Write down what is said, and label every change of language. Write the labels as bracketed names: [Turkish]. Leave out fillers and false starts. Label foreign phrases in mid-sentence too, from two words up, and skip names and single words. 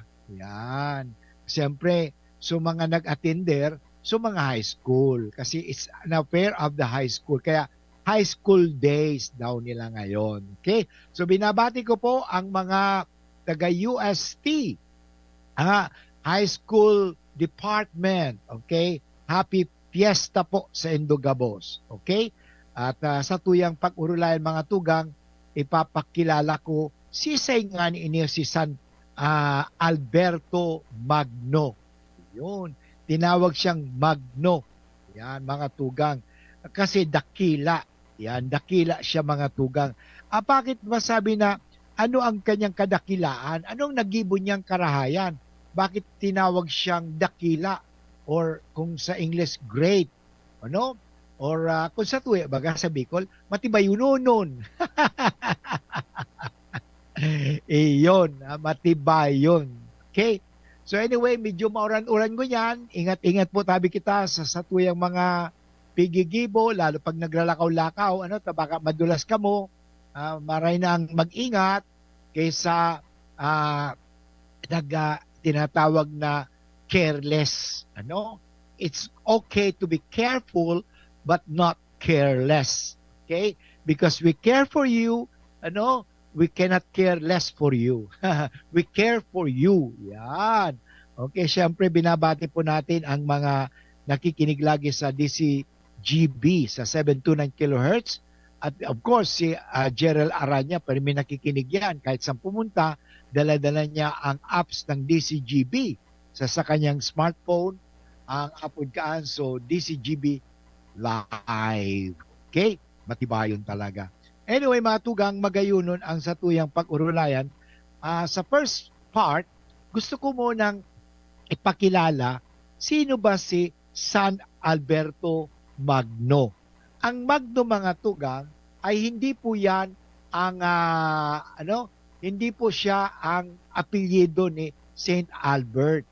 [Filipino] Yan. Siyempre, so mga nag-attender, so mga high school. Kasi [English] it's an affair of the high school. [Filipino] Kaya high school days daw nila ngayon. Okay? So binabati ko po ang mga taga-UST, [English] high school department. Okay? [Filipino] Happy Fiesta po sa Indogabos. [Bikol] Okay? At sa tuyang pag-urulayan mga tugang, [Filipino] ipapakilala ko si nga ni si San Alberto Magno. Yun. Tinawag siyang Magno. Yan, mga tugang. Kasi dakila. Yan, dakila siya mga tugang. Bakit masabi na ano ang kanyang kadakilaan? [Bikol] Anong nagibo niyang karahayan? Bakit tinawag siyang dakila? [Filipino] Or kung sa English, great. Ano? [Bikol] Or kung sa tuwi, baga sa Bicol, matibayunonon. [Filipino] Iyon, matibay yun. Okay? [English] So anyway, [Bikol] medyo mauran-uran ko yan. Ingat-ingat po tabi kita sa tuyang mga pigigibo, lalo pag naglalakaw-lakaw, baka madulas ka mo. Maray na ang mag-ingat kaysa tinatawag na [English] careless. Ano? It's okay to be careful but not careless. Okay? Because we care for you, ano? We cannot care less for you. We care for you. Yan. [Filipino] Okay, syempre binabati po natin ang mga nakikinig lagi sa DCGB sa 729 kHz. At [English] of course, [Filipino] si Gerald Aranya, pero may nakikinig yan. Kahit saan pumunta, dala-dala niya ang apps ng DCGB sa kanyang smartphone, ang apudkaan. So, DCGB Live. Okay? [Bikol] Matibayon talaga. Anyway, mga tugang, magayunon ang satuyang pag-urulayan. [English] Sa first part, [Filipino] gusto ko munang ipakilala sino ba si San Alberto Magno. Ang Magno, mga tugang, ay hindi po yan ang hindi po siya ang apelyido ni Saint Albert.